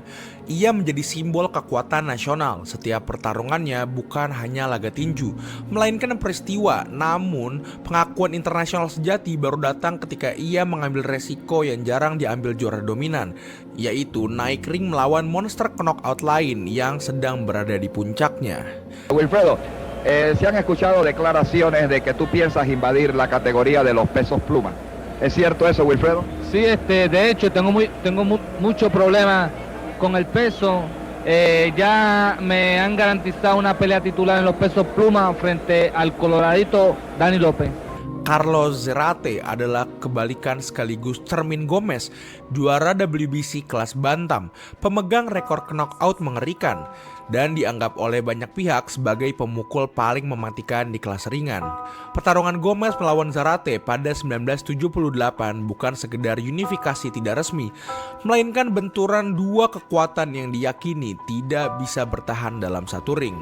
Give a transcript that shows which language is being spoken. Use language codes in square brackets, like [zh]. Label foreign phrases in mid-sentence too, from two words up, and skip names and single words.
[id] Ia menjadi simbol kekuatan nasional. Setiap pertarungannya bukan hanya laga tinju, melainkan peristiwa. Namun, pengakuan internasional sejati baru datang ketika ia mengambil resiko yang jarang diambil juara dominan, yaitu naik ring melawan monster knockout lain yang sedang berada di puncaknya. [es] Wilfredo, se han escuchado declaraciones de que tú piensas invadir la categoría de los pesos pluma. ¿Es cierto eso, Wilfredo? Sí, de hecho tengo mucho problema con el peso. Ya me han garantizado una pelea titular en los pesos pluma frente al coloradito Dani López. [id] Carlos Zarate adalah kebalikan sekaligus cermin Gomez, juara WBC kelas bantam, pemegang rekor knockout mengerikan, dan dianggap oleh banyak pihak sebagai pemukul paling mematikan di kelas ringan. Pertarungan Gomez melawan Zarate pada 1978 bukan sekedar unifikasi tidak resmi, melainkan benturan dua kekuatan yang diyakini tidak bisa bertahan dalam satu ring.